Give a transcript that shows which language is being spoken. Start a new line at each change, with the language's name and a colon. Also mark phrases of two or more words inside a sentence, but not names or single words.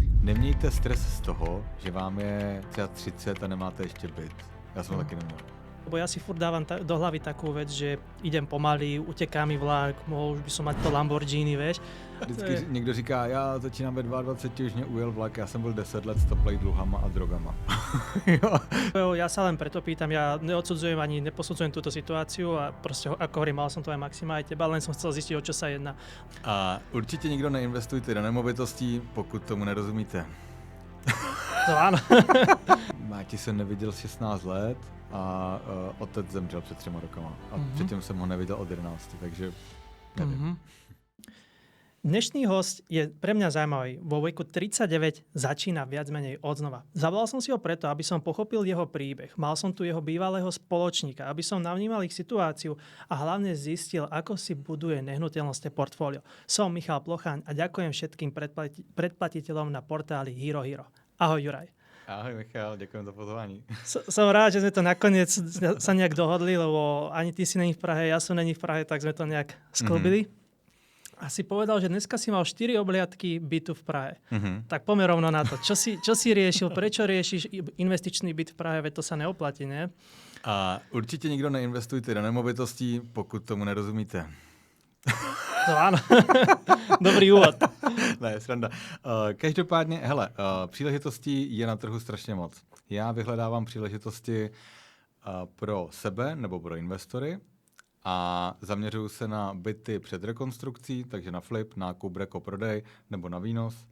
Czech: Nemějte stres z toho, že vám je třeba 30 a nemáte ještě byt. Já jsem taky neměl.
Slovak: Lebo ja si furt dávam do hlavy takú vec, že idem pomaly, uteká mi vlak, mohol už by som mať to Lamborghini, vieš.
Czech: Vždycky někdo říká, já začínám ve 22, už mě ujel vlak, já jsem byl 10 let stoplej dluhama a drogama.
Slovak: Ja sa len preto pýtam, ja neodsudzujem ani neposudzujem túto situáciu a proste, ako hovorím, mal som to aj Maxima, aj teba, len som chcel zistiť, o čo sa jedná.
Czech: A určitě nikdo neinvestujte do nemovitostí, pokud tomu nerozumíte.
Slovak: To áno.
Czech: Máti jsem neviděl 16 let a otec zemřel před 3 rokama. A předtím jsem ho neviděl od 11, takže nevím.
Slovak: Dnešný host je pre mňa zaujímavý. Vo veku 39 začína viac menej odznova. Zavolal som si ho preto, aby som pochopil jeho príbeh. Mal som tu jeho bývalého spoločníka, aby som navnímal ich situáciu a hlavne zistil, ako si buduje nehnuteľnostné portfólio. Som Michal Plochaň a ďakujem všetkým predplatiteľom na portáli Hero Hero. Ahoj, Juraj. Ahoj Michal, ďakujem za pozvání. Som rád, že sme to nakoniec sa nejak dohodli, lebo ani ty si není v Prahe, ja som není v Prahe, tak sme to nejak sklbili. A si povedal, že dneska si mal 4 obliadky bytu v Prahe. Tak poďme rovno na to. Čo si riešil? Prečo riešiš investičný byt v Prahe? Veď to sa neoplatí, ne?
Czech: A určitě nikdo neinvestujte do nemovitostí, pokud tomu nerozumíte.
Slovak: To áno. Dobrý úvod.
Czech: Ne, sranda. Každopádně, hele, příležitostí je na trhu strašně moc. Já vyhledávám příležitosti pro sebe nebo pro investory a zaměřuju se na byty před rekonstrukcí, takže na flip, nákup, reko, prodej nebo na výnos.